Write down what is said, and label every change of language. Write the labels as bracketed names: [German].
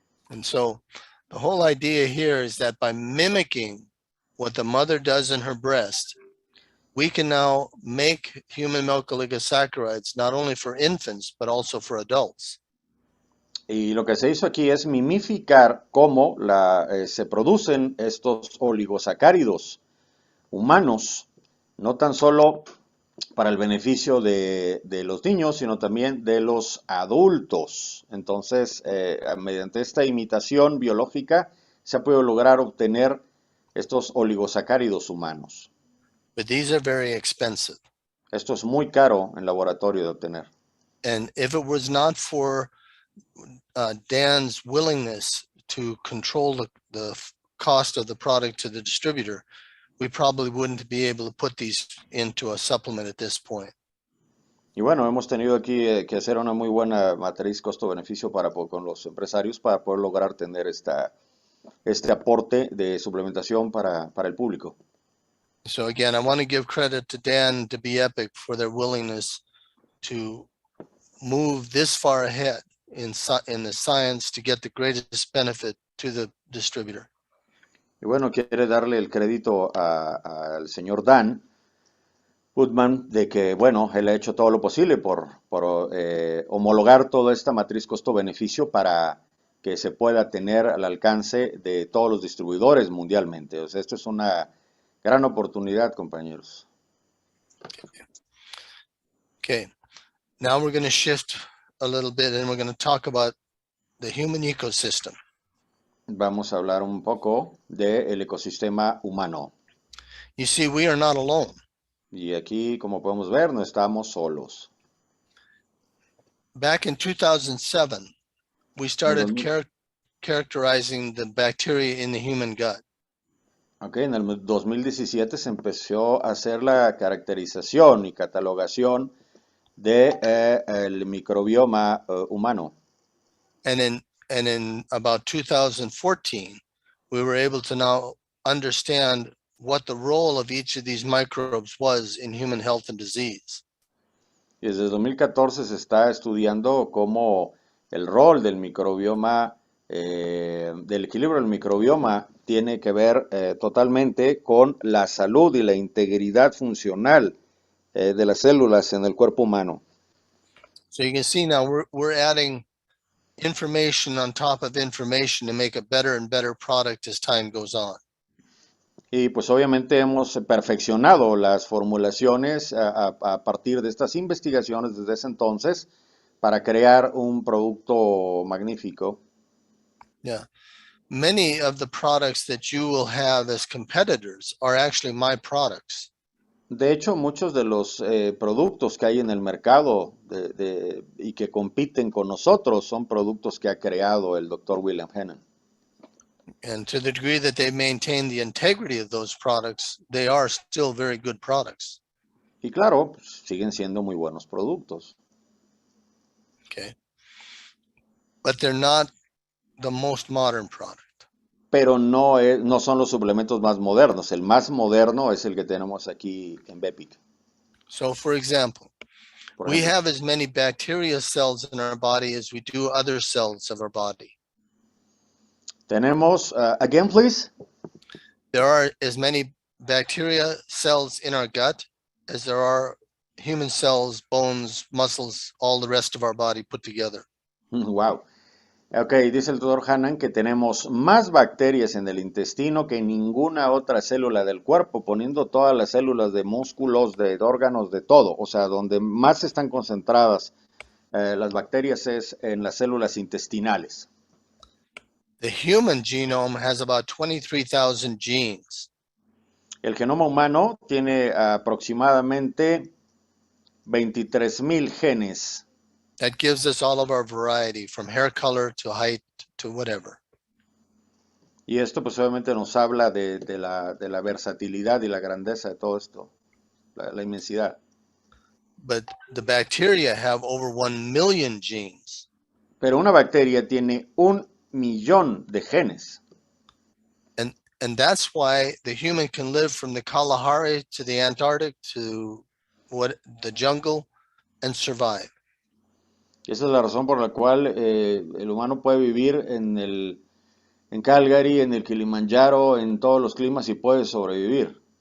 [English] And so the whole idea here is that by mimicking what the mother does in her breast, we can now make human milk oligosaccharides not only for infants, but also for adults. [Spanish] Y lo que se hizo aquí es mimificar cómo se producen estos oligosacáridos humanos, no tan solo para el beneficio de los niños, sino también de los adultos. Entonces, mediante esta imitación biológica, se ha podido lograr obtener estos oligosacáridos humanos. [English] But these are very expensive. [Spanish] Esto es muy caro en laboratorio de obtener. [English] And if it was not for Dan's willingness to control the cost of the product to the distributor, we probably wouldn't be able to put these into a supplement at this point. [Spanish] Y bueno, hemos tenido aquí que hacer una muy buena matriz costo-beneficio con los empresarios para poder lograr tener este aporte de suplementación para el público. [English] So again, I want to give credit to Dan, to Be Epic, for their willingness to move this far ahead in the science to get the greatest benefit to the distributor. [Spanish] Y bueno, quiere darle el crédito al señor Dan Woodman de que, bueno, él ha hecho todo lo posible por homologar toda esta matriz costo-beneficio para que se pueda tener al alcance de todos los distribuidores mundialmente. O sea, esto es una gran oportunidad, compañeros. [English] Okay, now we're going to shift a little bit and we're going to talk about the human ecosystem. [Spanish] Vamos a hablar un poco del ecosistema humano. [English] You see, we are not alone. [Spanish] Y aquí, como podemos ver, no estamos solos. [English] Back in 2007, we started characterizing the bacteria in the human gut. [Spanish] Okay, en el 2017 se empezó a hacer la caracterización y catalogación del microbioma humano. [English] And in about 2014, we were able to now understand what the role of each of these microbes was in human health and disease. [Spanish] Y desde 2014 se está estudiando cómo el rol del microbioma, del equilibrio del microbioma, tiene que ver totalmente con la salud y la integridad funcional de las células en el cuerpo humano. [English] So you can see now we're adding information on top of information to make a better and better product as time goes on. [Spanish] Y pues obviamente hemos perfeccionado las formulaciones a partir de estas investigaciones desde ese entonces para crear un producto magnífico. Yeah. [English] Many of the products that you will have as competitors are actually my products. [Spanish] De hecho, muchos de los productos que hay en el mercado y que compiten con nosotros son productos que ha creado el Dr. William Hennen. [English] And to the degree that they maintain the integrity of those products, they are still very good products. [Spanish] Y claro, pues, siguen siendo muy buenos productos. Okay. [English] But they're not the most modern product. [Spanish] Pero no son los suplementos más modernos. El más moderno es el que tenemos aquí en Bepic. [English] So for example, we have as many bacteria cells in our body as we do other cells of our body. [Spanish] Tenemos, [English] again, please. There are as many bacteria cells in our gut as there are human cells, bones, muscles, all the rest of our body put together. Wow. [Spanish] Ok, dice el doctor Hennen que tenemos más bacterias en el intestino que en ninguna otra célula del cuerpo, poniendo todas las células de músculos, de órganos, de todo. O sea, donde más están concentradas las bacterias es en las células intestinales. [English] The human genome has about 23,000 genes. [Spanish] El genoma humano tiene aproximadamente 23,000 genes. [English] That gives us all of our variety, from hair color to height to whatever. [Spanish] Y esto pues obviamente nos habla de la versatilidad y la grandeza de todo esto, la inmensidad. [English] But the bacteria have over 1 million genes. [Spanish] Pero una bacteria tiene 1,000,000 de genes. [English] And that's why the human can live from the Kalahari to the Antarctic to the jungle and survive. [Spanish] Y esa es la razón por la cual el humano puede vivir en Calgary, en el Kilimanjaro, en todos los climas y puede sobrevivir.